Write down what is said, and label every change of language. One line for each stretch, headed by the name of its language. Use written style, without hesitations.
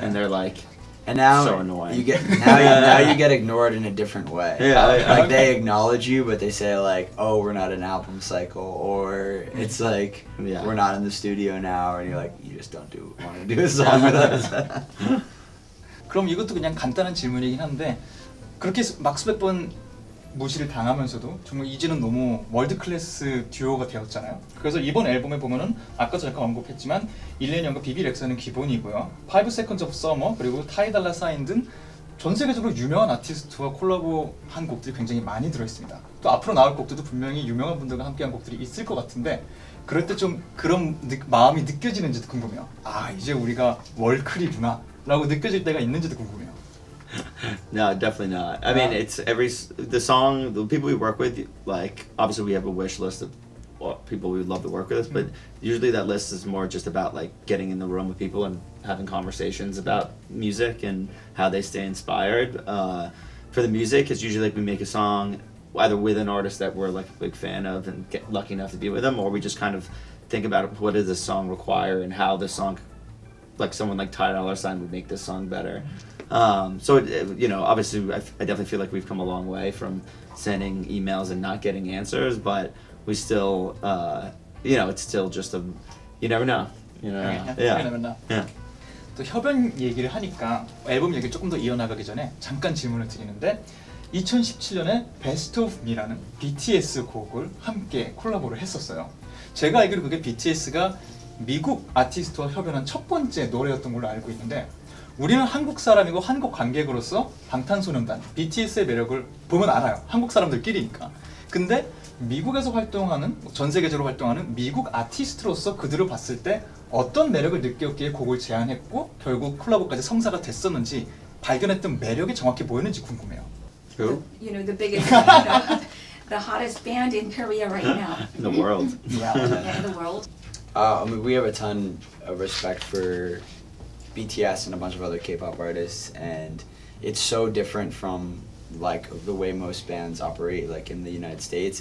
English: and they're like, And now So annoying. you get now you get ignored in a different way. Yeah, Like they acknowledge you, but they say like, "Oh, we're not an album cycle," or it's like, Yeah. "We're not in the studio now," and you're like, "You just don't want to do a song with us."
Korean: 그럼 이것도 그냥 간단한 질문이긴 한데 그렇게 막 수백 번 무시를 당하면서도 정말 이제는 너무 월드 클래스 듀오가 되었잖아요. 그래서 이번 앨범에 보면은 아까도 잠깐 언급했지만 일레니언과 비비렉사는 기본이고요. 5 Seconds of Summer 그리고 타이달라 사인 등 전 세계적으로 유명한 아티스트와 콜라보한 곡들이 굉장히 많이 들어있습니다. 또 앞으로 나올 곡들도 분명히 유명한 분들과 함께한 곡들이 있을 것 같은데 그럴 때 좀 그런 마음이 느껴지는지도 궁금해요. 아, 이제 우리가 월클이구나 라고 느껴질 때가 있는지도 궁금해요.
English: no, definitely not. I mean, it's the song, the people we work with, like, obviously we have a wish list of what people we would love to work with, but usually that list is more just about, like, getting in the room with people and having conversations about music and how they stay inspired. For the music, it's usually, like, we make a song either with an artist that we're, like, a big fan of and get lucky enough to be with them, or we just kind of think about what does this song require and how this song, like, someone like Ty Dolla $ign would make this song better. So, you know, obviously, I definitely feel like we've come a long way from sending emails and not getting answers, but we still, you know, it's still just you never know. You know? Yeah. Yeah. 또 협연 얘기를 하니까 앨범 얘기를 조금 더 이어나가기 전에 잠깐 질문을 드리는데 2017년에 Best of Me라는 BTS 곡을 함께 콜라보를 했었어요. 제가 알기로 그게 BTS가 미국 아티스트와 협연한 첫 번째 노래였던 걸로 알고 있는데 우리는 한국 사람이고 한국 관객으로서 방탄소년단, BTS의 매력을 보면 알아요. 한국 사람들끼리니까. 근데 미국에서 활동하는, 전 세계적으로 활동하는 미국 아티스트로서 그들을 봤을 때 어떤 매력을 느꼈기에 곡을 제안했고 결국 콜라보까지 성사가 됐었는지 발견했던 매력이 정확히 뭐였는지 궁금해요. Who? You know, the biggest, the hottest band in Korea right now. In the world. Yeah. Yeah, in the world. I mean, we have a ton of respect for BTS and a bunch of other K-pop artists, and it's so different from like the way most bands operate, like in the United States.